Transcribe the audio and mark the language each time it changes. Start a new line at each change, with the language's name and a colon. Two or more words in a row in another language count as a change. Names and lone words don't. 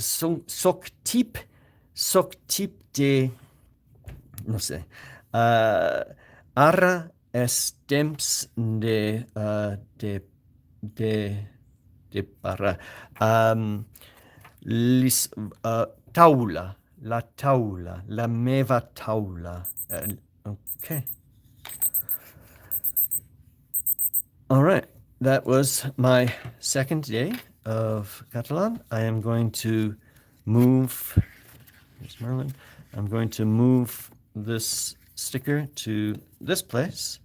Catalan: Soc tip de, no sé. Ara es temps de para taula, la meva taula.
English: Okay. All right. That was my second day of Catalan. I am going to move, here's Merlin. I'm going to move this sticker to this place.